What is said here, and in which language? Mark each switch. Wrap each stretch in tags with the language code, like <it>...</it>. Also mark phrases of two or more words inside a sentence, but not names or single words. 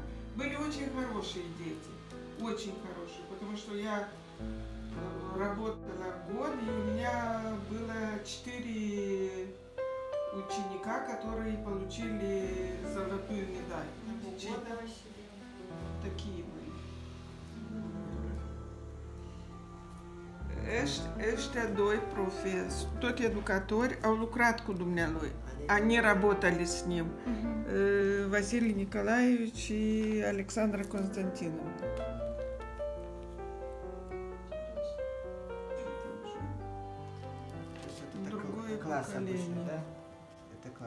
<ru>Были очень хорошие дети, очень хорошие, потому что я работала год, и у меня было 4 ученика, которые получили золотую медаль. Такие были.</ru> <ro>Ăștia doi profesori, tot educatori, au lucrat cu dumnealui.</ro> <ru>Они работали с ним. Василий Николаевич и Александра Константиновна. То есть это Другое такой класс поколение. обычно, да? Это класс.</ru>